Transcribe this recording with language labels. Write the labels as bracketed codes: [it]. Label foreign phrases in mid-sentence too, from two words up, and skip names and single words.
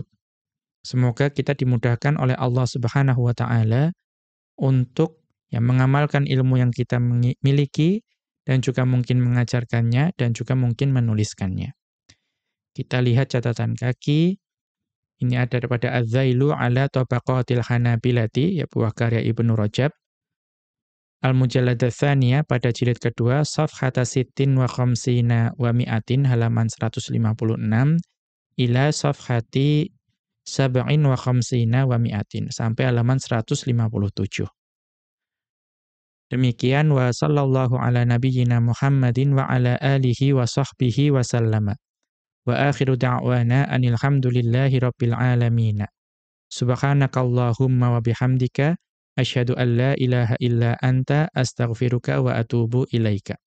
[id] Semoga kita dimudahkan oleh Allah [ar] سبحانه وتعالى [id] untuk mengamalkan ilmu yang kita miliki dan juga mungkin mengajarkannya dan juga mungkin menuliskannya. Kita lihat catatan kaki. Ini ada pada Az-Zailu ala Tabaqatil Hanabilati, ya buah karya Ibnu Rajab. [ar] المجلدة الثانية [id] pada jilid kedua, [ar] صفحة ستين وخمسين ومائة, halaman 156, إلى صفحة سبعين وخمسين ومائة, [id] sampai halaman 157. Demikian, [ar] وصلى الله على نبينا محمد وعلى آله وصحبه وسلم. وآخر دعوانا أن الحمد لله رب العالمين. سبحانك اللهم وبحمدك أشهد أن لا إله إلا أنت أستغفرك وأتوب إليك.